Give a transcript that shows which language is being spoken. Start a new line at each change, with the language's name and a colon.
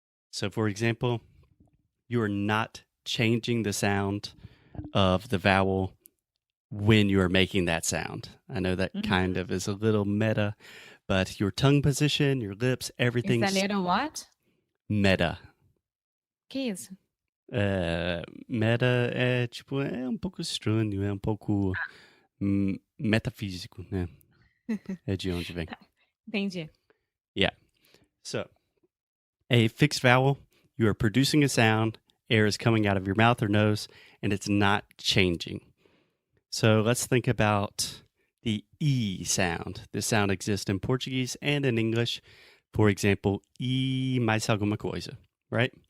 English: So for example, you are not changing the sound of the vowel when you are making that sound. I know that kind of is a little meta, but your tongue position, your lips, everything's Is a little what? meta.
Portuguese: Que isso? Meta é tipo, é um pouco estranho, é um pouco metafísico, né? É de onde vem. Entendi.
English: Yeah. So, a fixed vowel, you are producing a sound, air is coming out of your mouth or nose, and it's not changing. So let's think about the E sound. This sound exists in Portuguese and in English. For example,
Portuguese: E mais alguma coisa,
English: right?